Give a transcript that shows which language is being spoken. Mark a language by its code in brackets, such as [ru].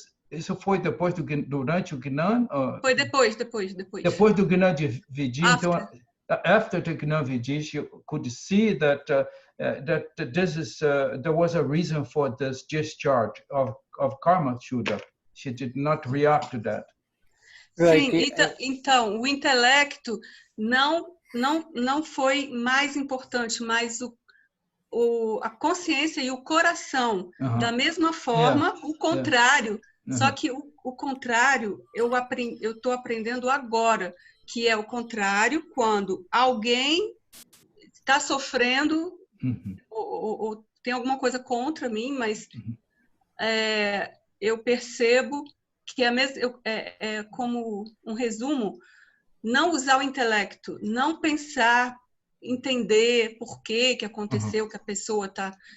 [pt] Isso foi depois durante o Gnan? Foi depois. Depois do Gnan Vidi. [en] Então, after the Gnan Vidi, she could see that there was a reason for this discharge of karma, Shuddha. She did not react to that. [pt] Sim, então o intelecto não foi mais importante, mas a consciência e o coração. Da mesma forma, o contrário. Só que o contrário eu estou aprendendo agora, que é o contrário quando alguém está sofrendo ou tem alguma coisa contra mim, mas eu percebo que é como um resumo, não usar o intelecto, não pensar, entender por que aconteceu, que a pessoa está